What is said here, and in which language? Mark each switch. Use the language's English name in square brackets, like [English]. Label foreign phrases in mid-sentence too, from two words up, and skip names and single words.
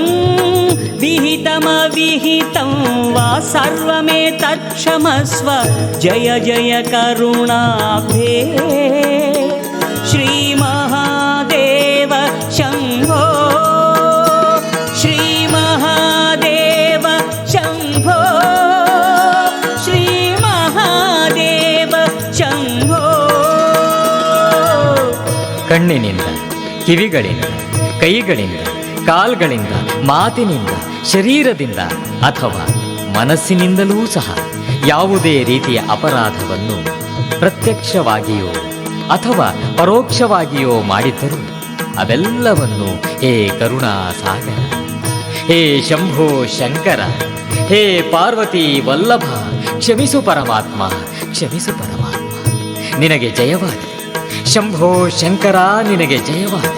[Sanskrit] विहितमविहितं वा सर्वमेतत्क्षमस्व जय जय करुणाब्धे श्रीमहादेव शम्भो, श्रीमहादेव शम्भो, श्रीमहादेव शम्भो. [Kannada] ಕಣ್ಣಿನಿಂದ, ಕಿವಿಗಳಿಂದ, ಕೈಗಳಿಂದ, ಕಾಲ್ಗಳಿಂದ, ಮಾತಿನಿಂದ, ಶರೀರದಿಂದ ಅಥವಾ ಮನಸ್ಸಿನಿಂದಲೂ ಸಹ ಯಾವುದೇ ರೀತಿಯ ಅಪರಾಧವನ್ನು ಪ್ರತ್ಯಕ್ಷವಾಗಿಯೋ ಅಥವಾ ಪರೋಕ್ಷವಾಗಿಯೋ ಮಾಡಿದ್ದರೂ ಅವೆಲ್ಲವನ್ನು ಹೇ ಕರುಣಾ ಸಾಗರ, ಹೇ ಶಂಭೋ ಶಂಕರ, ಹೇ ಪಾರ್ವತಿ ವಲ್ಲಭ, ಕ್ಷಮಿಸು ಪರಮಾತ್ಮ, ಕ್ಷಮಿಸು ಪರಮಾತ್ಮ, ನಿನಗೆ ಜಯವಾಗಲಿ. ಶಂಭೋ ಶಂಕರ, ನಿನಗೆ ಜಯವಾಗಲಿ.